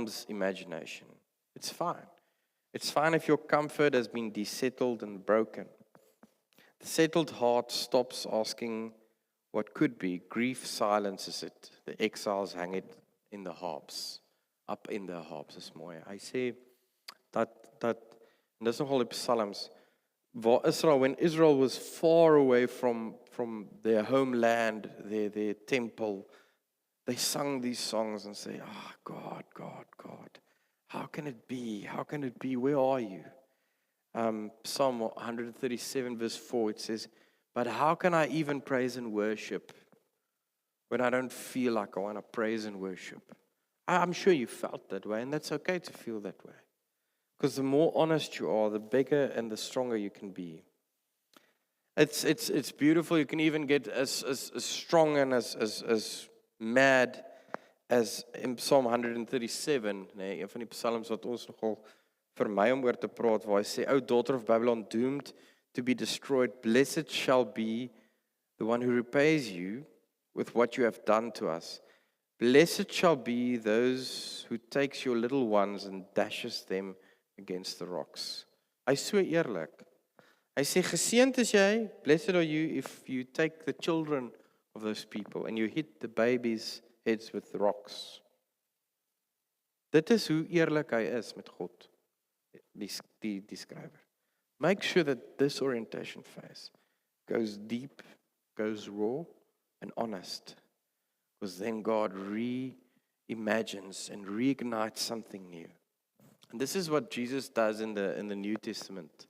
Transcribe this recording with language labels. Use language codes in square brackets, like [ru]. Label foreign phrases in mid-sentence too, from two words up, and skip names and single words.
[en] It's fine. It's fine if your comfort has been desettled and broken. The settled heart stops asking what could be. Grief silences it. The exiles hang it in the harps. Up in the harps [af] is mooi. Hy sê dat en dis nogal die Psalms waar Israel, [en] when Israel was far away from their homeland, their temple, they sung these songs and say, God, God, God, how can it be? How can it be? Where are you? Psalm 137 verse 4, it says, but how can I even praise and worship when I don't feel like I want to praise and worship? I'm sure you felt that way, and that's okay to feel that way. Because the more honest you are, the bigger and the stronger you can be. It's beautiful. You can even get as strong and as mad as in Psalm 137, [af] nee, een van die psalms wat ons nogal vir my om oor te praat, waar hy sê, [en] O daughter of Babylon, doomed to be destroyed, blessed shall be the one who repays you with what you have done to us. Blessed shall be those who takes your little ones and dashes them against the rocks. [af] Hy so eerlik. Hy sê, geseënd is jy, [en] blessed are you if you take the children of those people and you hit the babies' heads with rocks. [af] Dit is hoe eerlik hy is met God, die skrywer. [en] Make sure that this orientation phase goes deep, goes raw and honest, because then God reimagines and reignites something new. And this is what Jesus does in the New Testament.